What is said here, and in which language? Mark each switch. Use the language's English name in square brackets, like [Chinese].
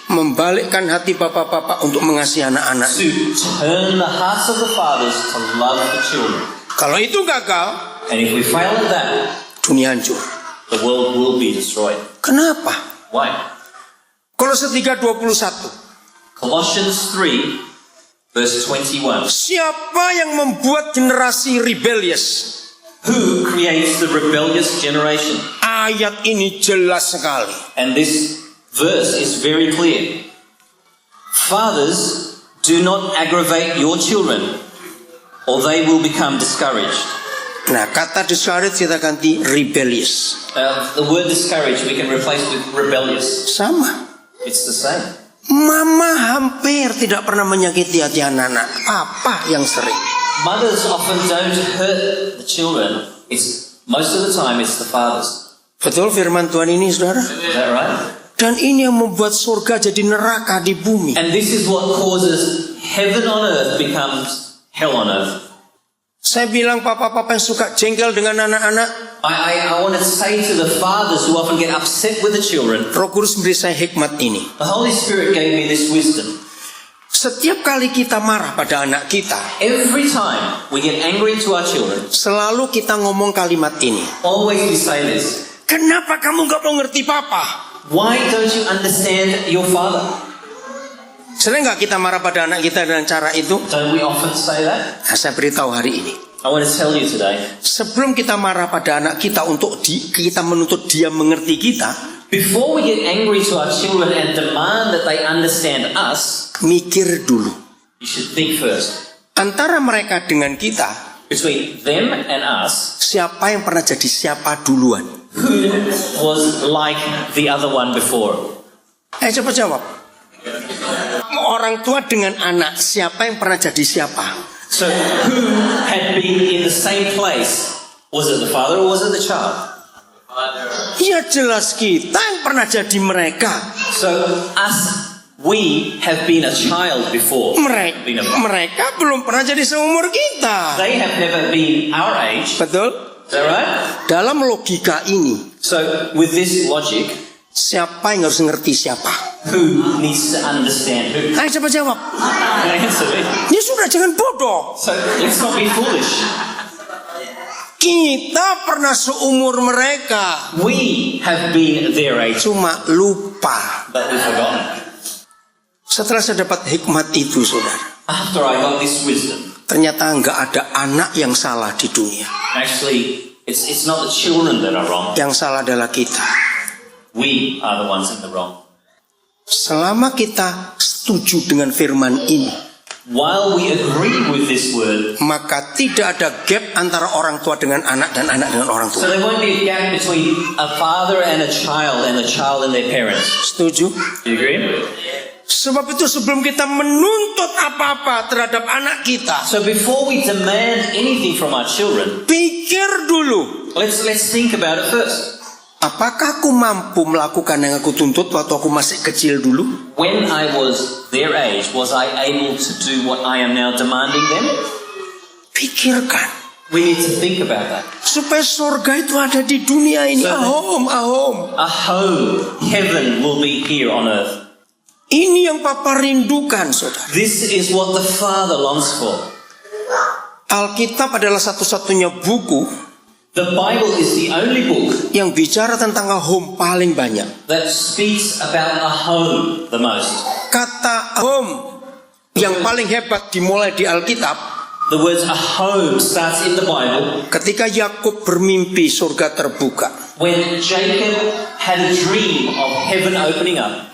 [Indonesian] membalikkan hati bapak-bapak untuk mengasihi anak-anak. [English] to turn the hearts of the fathers to love the children. [Indonesian] Kalau itu gagal, [English] And if we fail at that, [Indonesian] dunia hancur. [English] the world will be destroyed. [Indonesian] Kenapa? [English] Why? [Indonesian] Kolose 3:21. [English] Colossians 3, verse 21. [Indonesian] Siapa yang membuat generasi rebellious? [English] Who creates the rebellious generation? [Indonesian] Ayat ini jelas sekali. [English] And this verse is very clear. Fathers, do not aggravate your children, or they will become discouraged. [Indonesian] Nah, kata discouraged kita ganti rebellious. [English] The word discouraged we can replace with rebellious. [Indonesian] Sama. [English] It's the same. [Indonesian] Mama hampir tidak pernah menyakiti hati anak-anak. Papa yang sering. [English] Mothers often don't hurt the children. Most of the time it's the fathers. [Indonesian] Betul firman Tuhan ini, saudara? [English] Is that right? [Indonesian] Dan ini yang membuat surga jadi neraka di bumi. [English] And this is what causes heaven on earth becomes hell on earth. [Indonesian] Saya bilang papa-papa yang suka jengkel dengan anak-anak, [English] I want to say to the fathers who often get upset with the children, [Indonesian] Roh Kudus beri saya hikmat ini. [English] the Holy Spirit gave me this wisdom. [Indonesian] Setiap kali kita marah pada anak kita, [English] Every time we get angry to our children, [Indonesian] selalu kita ngomong kalimat ini. [English] always we say this: [Indonesian] Kenapa kamu gak mau ngerti papa? [English] why don't you understand your father? [Indonesian] Sering gak kita marah pada anak kita dengan cara itu? [English] Don't we often say that? [Indonesian] Nah, saya beritahu hari ini. [English] I want to tell you today, [Indonesian] Sebelum kita marah pada anak kita untuk kita menuntut dia mengerti kita, [English] before we get angry to our children and demand that they understand us, [Indonesian] mikir dulu. [English] you should think first. [Indonesian] Antara mereka dengan kita, [English] Between them and us, [Indonesian] siapa yang pernah jadi siapa duluan? [English] who was like the other one before? [Indonesian] Coba jawab. Orang tua dengan anak, siapa yang pernah jadi siapa? [English] So who had been in the same place? Was it the father or was it the child? [Indonesian] Ya jelas kita yang pernah jadi mereka. [English] So us, we have been a child before. Been a- [Indonesian] Mereka belum pernah jadi seumur kita. [English] They have never been our age. [Indonesian] Betul? [English] Is that right? [Indonesian] Dalam logika ini, [English] So with this logic, [Indonesian] siapa yang harus ngerti siapa? [English] who needs to understand who? [Indonesian] Ayo coba jawab. [English] Answer me. [Indonesian] Ya sudah, jangan bodoh. [English] So let's not be foolish. [Indonesian] Kita pernah seumur mereka, [English] We have been their age, [Indonesian] cuma lupa. [English] but we've forgotten. [Indonesian] Setelah saya dapat hikmat itu, saudara, [English] After I got this wisdom, [Indonesian] ternyata nggak ada anak yang salah di dunia. [English] actually, it's not the children that are wrong. [Indonesian] Yang salah adalah kita. [English] We are the ones in the wrong. [Indonesian] Selama kita setuju dengan firman ini, [English] While we agree with this word, [Indonesian] maka tidak ada gap antara orang tua dengan anak dan anak dengan orang [English] so [Indonesian] tua. [English] there won't be a gap between a father and a child and their parents. [Indonesian] Setuju? [English] Do you agree? [Indonesian] Sebab itu sebelum kita menuntut apa-apa terhadap anak kita, [English] So before we demand anything from our children, [Indonesian] pikir dulu. [English] let's think about it first. [Indonesian] Apakah aku mampu melakukan yang aku tuntut waktu aku masih kecil dulu? [English] When I was their age, was I able to do what I am now demanding them? [Indonesian] Pikirkan. [English] We need to think about that. [Indonesian] Supaya surga itu ada di dunia ini. [English] So- Ahom. A home, heaven will be here on earth. [Indonesian] Ini yang Papa rindukan, saudara. [English] This is what the Father longs for. [Indonesian] Alkitab adalah satu-satunya buku [English] The Bible is the only book [Indonesian] yang bicara tentang home paling banyak. [English] that speaks about a home the most. [Indonesian] Kata home yang paling hebat dimulai di Alkitab [English] The words a home starts in the Bible [Indonesian] ketika Yakub bermimpi surga terbuka. [English] when Jacob had a dream of heaven opening up.